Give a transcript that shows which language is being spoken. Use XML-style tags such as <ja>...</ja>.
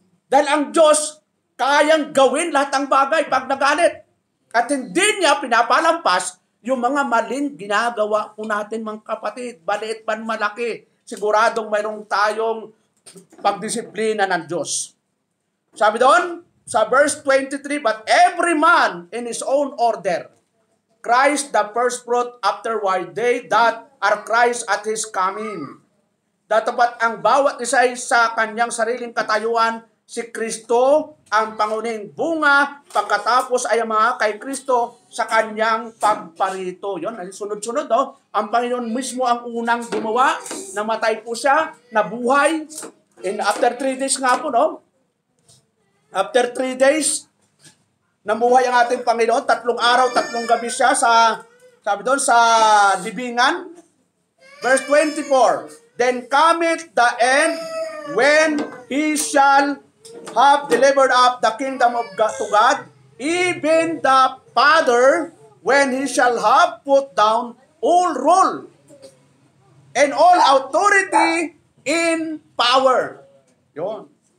<tl>Dahil ang Diyos, kayang gawin lahat ng bagay pag nagalit. At hindi niya pinapalampas yung mga maling ginagawa po natin mga kapatid, baliit man malaki. Siguradong mayroong tayong pagdisiplina ng Diyos. Sabi doon, sa verse 23,</tl> <en>but every man in his own order, Christ the first fruit, afterward they that are Christ at His coming.</en> <tl>Datapat ang bawat isa ay sa kanyang sariling katayuan, si Kristo ang pangunahing bunga, pagkatapos ay mga kay Kristo sa kanyang pagparito. Yun, sunod-sunod, no? Ang Panginoon mismo ang unang gumawa, namatay po siya, nabuhay,</tl> <en>and after 3 days</en> <tl>nga po, no?</tl> <en>After 3 days,</en> <tl>namuhay ang ating Panginoon, 3 araw, 3 gabi siya sabi doon, sa libingan.</tl> <en>Verse 24, then cometh the end, when He shall have delivered up the kingdom of God to God, even the Father, when He shall have put down all rule and all authority in power. Yun.</en>